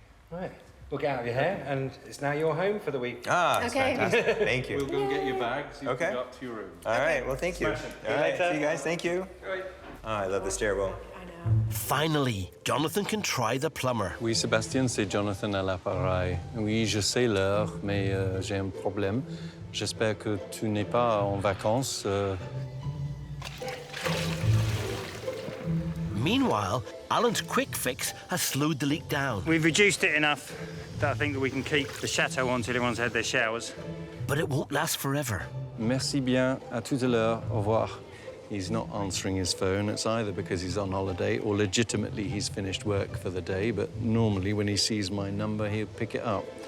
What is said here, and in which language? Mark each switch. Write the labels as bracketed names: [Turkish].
[English] Right. We'll get out of your hair, and it's now your home for the week. Ah, that's Okay. fantastic. Thank you. We'll go and get your bags. You Okay. can go up to your room. All right. Well, thank you. All right. later. See you guys. Thank you. Right. Oh, I love the stairwell. Finally, Jonathan can try the plumber. [French] Oui, Sébastien, c'est Jonathan à l'appareil. Oui, je sais l'heure, mais j'ai un problème. J'espère que tu n'es pas en vacances. [English] Meanwhile, Alan's quick fix has slowed the leak down. We've reduced it enough that I think that we can keep the chateau on till everyone's had their showers. But it won't last forever. [French] Merci bien. À tout à l'heure. Au revoir. [English] He's not answering his phone. It's either because he's on holiday or legitimately he's finished work for the day, but normally when he sees my number, he'll pick it up.